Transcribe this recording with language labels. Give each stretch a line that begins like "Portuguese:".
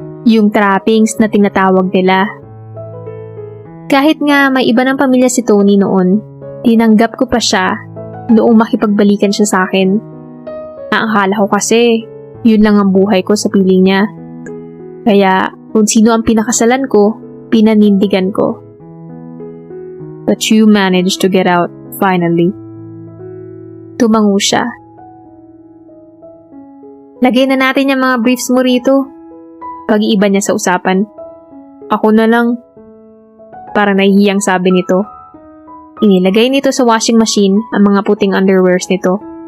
Filipino: Yung trappings na tinatawag nila. Kahit nga may iba ng pamilya si Tony noon, tinanggap ko pa siya noong makipagbalikan siya sa akin. Akala ko kasi, yun lang ang buhay ko sa piling niya. Kaya kung sino ang pinakasalan ko, pinanindigan ko.
English: But you managed to get out, finally.
Filipino: Tumango siya. Lagay na natin yung mga briefs mo rito. Pag-iiba niya sa usapan. Ako na lang. Parang nahihiyang sabi nito. Inilagay nito sa washing machine ang mga puting underwears nito.